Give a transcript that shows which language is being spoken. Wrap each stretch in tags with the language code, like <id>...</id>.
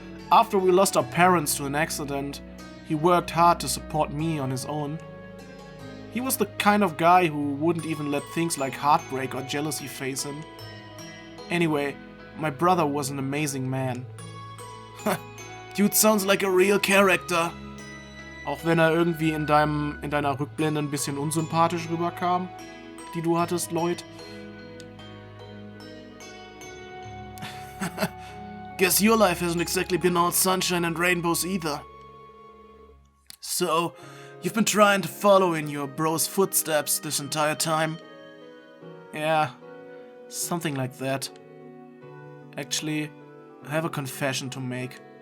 <en>After we lost our parents to an accident, he worked hard to support me on his own. He was the kind of guy who wouldn't even let things like heartbreak or jealousy phase him. Anyway, my brother was an amazing man. Dude sounds like a real character.</en> <de>Auch wenn er irgendwie in deiner Rückblende ein bisschen unsympathisch rüberkam, die du hattest, Lloyd.</de> <en>Guess your life hasn't exactly been all sunshine and rainbows either. So, you've been trying to follow in your bro's footsteps this entire time? Yeah, something like that. Actually, I have a confession to make.</en>